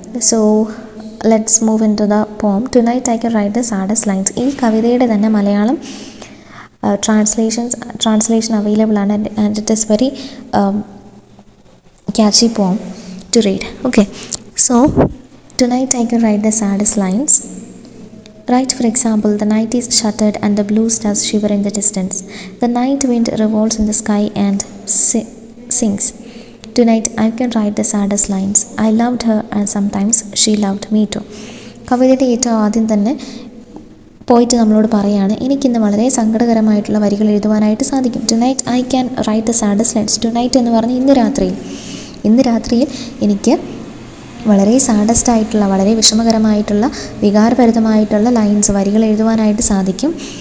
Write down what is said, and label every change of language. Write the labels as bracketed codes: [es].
[en] So let's move into the poem tonight I can write the saddest lines. [ml] ഈ കവിതയുടെ തന്നെ Malayalam translation available ആണ്. [en] And it is very catchy poem to read. Okay, so tonight I can write the saddest lines. Write, for example, the night is shuttered and the blue stars shiver in the distance. The night wind revolves in the sky and sings. Tonight I can write the saddest lines. I loved her and sometimes she loved me too. [ml] കവിതയുടെ ഏറ്റവും ആദ്യം തന്നെ പോയിട്ട് നമ്മളോട് പറയാണ്, എനിക്കിന്ന് വളരെ സങ്കടകരമായിട്ടുള്ള വരികൾ എഴുതുവാനായിട്ട് സാധിക്കും. [en] Tonight I can write the saddest lines. [ml] Tonight എന്ന് പറഞ്ഞ് ഇന്ന് രാത്രിയിൽ എനിക്ക് വളരെ സാഡസ്റ്റ് ആയിട്ടുള്ള, വളരെ വിഷമകരമായിട്ടുള്ള, വികാരഭരിതമായിട്ടുള്ള വരികൾ എഴുതുവാനായിട്ട് സാധിക്കും.